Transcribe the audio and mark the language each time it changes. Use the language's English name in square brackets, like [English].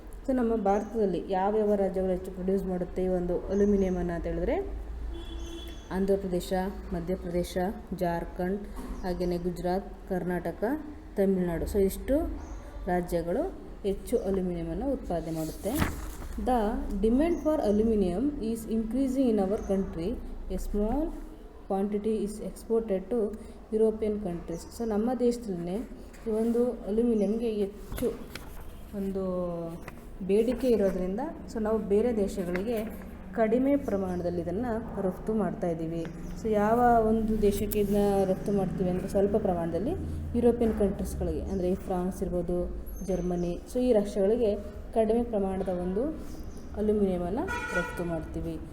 [Kannada] So ನಮ್ಮ ಭಾರತದಲ್ಲಿ ಯಾವ್ಯಾವ ರಾಜ್ಯಗಳು ಹೆಚ್ಚು ಪ್ರೊಡ್ಯೂಸ್ ಮಾಡುತ್ತೆ ಈ ಒಂದು ಅಲ್ಯೂಮಿನಿಯಮನ್ನು ಅಂತ ಹೇಳಿದ್ರೆ, ಆಂಧ್ರ ಪ್ರದೇಶ, ಮಧ್ಯಪ್ರದೇಶ, ಜಾರ್ಖಂಡ್, ಹಾಗೆಯೇ ಗುಜರಾತ್, ಕರ್ನಾಟಕ, ತಮಿಳುನಾಡು. ಸೊ ಇಷ್ಟು ರಾಜ್ಯಗಳು ಹೆಚ್ಚು ಅಲ್ಯೂಮಿನಿಯಮನ್ನು ಉತ್ಪಾದನೆ ಮಾಡುತ್ತೆ. [English] The demand for aluminum is increasing in our country. A small quantity is exported to European countries. [Kannada] So ನಮ್ಮ ದೇಶದಲ್ಲೇ ಈ ಒಂದು ಅಲ್ಯೂಮಿನಿಯಂಗೆ ಹೆಚ್ಚು ಒಂದು ಬೇಡಿಕೆ ಇರೋದರಿಂದ ಸೊ ನಾವು ಬೇರೆ ದೇಶಗಳಿಗೆ ಕಡಿಮೆ ಪ್ರಮಾಣದಲ್ಲಿ ಇದನ್ನು ರಫ್ತು ಮಾಡ್ತಾಯಿದ್ದೀವಿ. ಸೊ ಯಾವ ಒಂದು ದೇಶಕ್ಕೆ ಇದನ್ನ ರಫ್ತು ಮಾಡ್ತೀವಿ ಅಂದರೆ ಸ್ವಲ್ಪ ಪ್ರಮಾಣದಲ್ಲಿ ಯುರೋಪಿಯನ್ ಕಂಟ್ರೀಸ್ಗಳಿಗೆ, ಅಂದರೆ ಫ್ರಾನ್ಸ್ ಇರ್ಬೋದು, ಜರ್ಮನಿ, ಸೊ ಈ ರಾಷ್ಟ್ರಗಳಿಗೆ ಕಡಿಮೆ ಪ್ರಮಾಣದ ಒಂದು ಅಲ್ಯೂಮಿನಿಯಮನ್ನು ರಫ್ತು ಮಾಡ್ತೀವಿ.